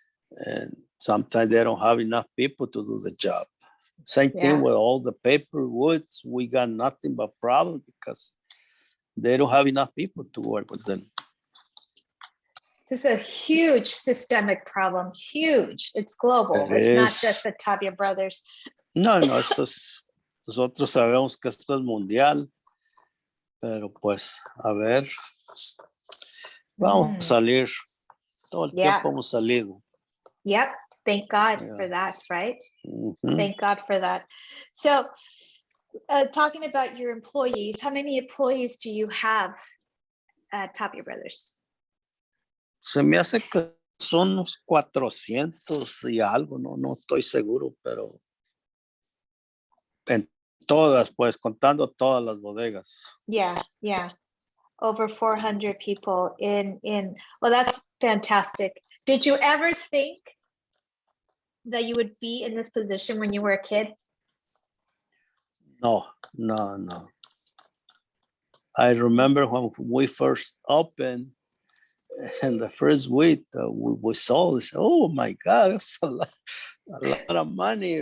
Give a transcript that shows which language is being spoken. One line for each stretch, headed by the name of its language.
English: And sometimes they don't have enough people to do the job. Same thing with all the paper woods. We got nothing but problems because they don't have enough people to work with them. This is a huge systemic problem, huge. It's global. It's not just the Tapia Brothers.
Spanish: No, esto es, nosotros sabemos que esto es mundial, pero pues, a ver, vamos a salir. Todo el tiempo hemos salido.
English: Yep. Thank God for that, right? Thank God for that. So, talking about your employees, how many employees do you have at Tapia Brothers?
Spanish: Se me hace que son unos 400 y algo, no estoy seguro, pero en todas, pues contando todas las bodegas.
English: Yeah. Over 400 people in, well, that's fantastic. Did you ever think that you would be in this position when you were a kid? No. I remember when we first opened, and the first week we saw this, oh my God, that's a lot of money.